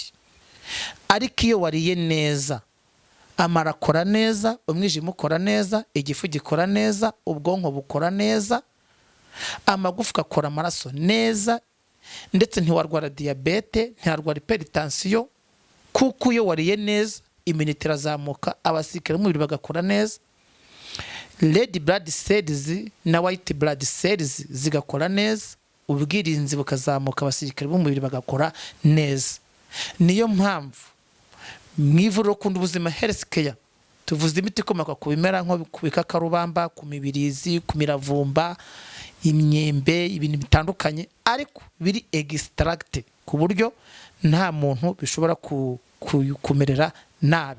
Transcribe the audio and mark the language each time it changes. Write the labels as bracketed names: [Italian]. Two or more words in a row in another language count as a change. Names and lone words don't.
[Kinyarwanda] Ariko iyo wariye neza, amara akora neza, umwijima ukora neza, igifu gikora neza, ubwonko bukora neza, amagufwa akora amaraso neza, ndetse ntiwarwara diabete, ntiwarwara hypertension. Kuko iyo wariye neza immunité irazamuka, abasirikare b'umubiri bagakora neza, [English] red blood cells [Kinyarwanda] na [English] white blood cells [Kinyarwanda] zigakora neza, ubwirinzi bukazamuka, abasirikare b'umubiri bagakora neza. Niyo mpamvu mu ivuriro Ukunda Ubuzima Health Care tuvuze imiti ikomoka ku bimera nko ku bikakarubamba, ku mibirizi, ku miravumba, imyembe, ibintu bitandukanye ariko biri extract ku buryo nta muntu bishobora kumerera nabi.